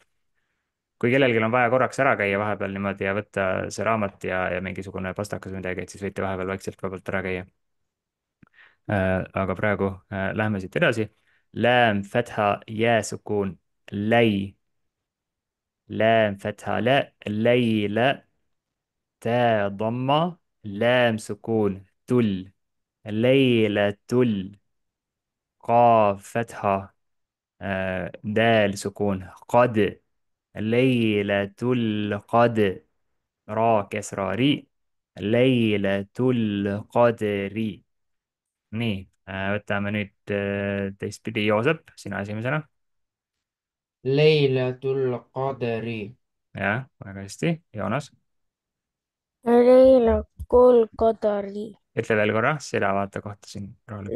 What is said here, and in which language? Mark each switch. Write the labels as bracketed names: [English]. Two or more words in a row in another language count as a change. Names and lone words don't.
[Estonian] kui kellelgi on vaja korraks ära käia vahepeal niimoodi ja võtta see raamat ja mingisugune pastakas või midagi, et siis võite vahepeal vaikselt vabalt ära käia. Aga praegu läheme siit edasi. [Arabic] لام، فتحة، ياء سكون، لي، لام، فتحة، لا، ليلة, تاء ضمة لام سكون تل ليلة تل قاف فتحة دال سكون قد ليلة القدر را كسرى ري ليلة القدر. [Estonian] nii, võtame nüüd teistpidi, Joosep, sina esimesena. [Arabic] ليلة القدر. [Estonian] jah, väga hästi, Joonas. [Arabic] ليلة القدر. [Estonian] ütle veel korra, seda vaata kohta siin rahulikult.